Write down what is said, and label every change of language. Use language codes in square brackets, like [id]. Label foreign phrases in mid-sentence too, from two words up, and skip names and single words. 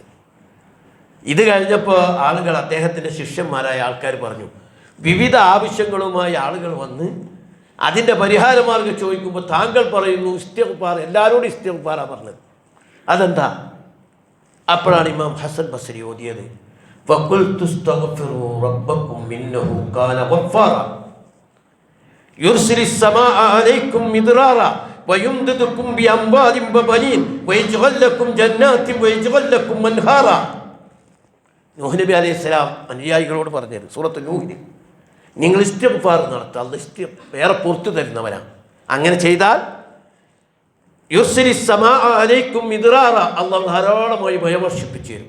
[ml] ഇത് കഴിഞ്ഞപ്പോൾ ആളുകൾ, അദ്ദേഹത്തിൻ്റെ ശിഷ്യന്മാരായ ആൾക്കാർ പറഞ്ഞു, വിവിധ ആവശ്യങ്ങളുമായി ആളുകൾ വന്ന് അതിൻ്റെ പരിഹാരമാർഗ്ഗം ചോദിക്കുമ്പോൾ താങ്കൾ പറയുന്നു ഇസ്തിഗ്ഫാർ, എല്ലാവരോടും ഇസ്തിഗ്ഫാറാണ് പറഞ്ഞത്, അതെന്താ? അപ്പോഴാണ് ഇമാം ഹസൻ ബസ്രി ഓതിയത്, [ar] فَقُلْتُ اسْتَغْفِرُوا رَبَّكُمْ إِنَّهُ كَانَ غَفَّارًا يُرْسِلِ السَّمَاءَ عَلَيْكُمْ مِدْرَارًا وَيُمْدِدْكُمْ بِأَمْوَالٍ وَبَنِينَ وَيَجْعَلْ لَكُمْ جَنَّاتٍ وَيَجْعَلْ لَكُمْ أَنْهَارًا. [ml] നൂഹ് നബി അലൈഹിസ്സലാം അനുയായികളോട് പറഞ്ഞത് സൂറത്തുൽ നൂഹിൽ, നിങ്ങൾ ഇസ്തിഗ്ഫാർ നടത്തുക, അല്ലാഹ് വേറെ പുറത്തു തരുന്നവനാണ്. അങ്ങനെ ചെയ്താൽ [ar] يرسل السماء عليكم مدرارا, [ml] അല്ലാഹ് ധാരാളമായി മഴ വർഷിപ്പിച്ചു തരും.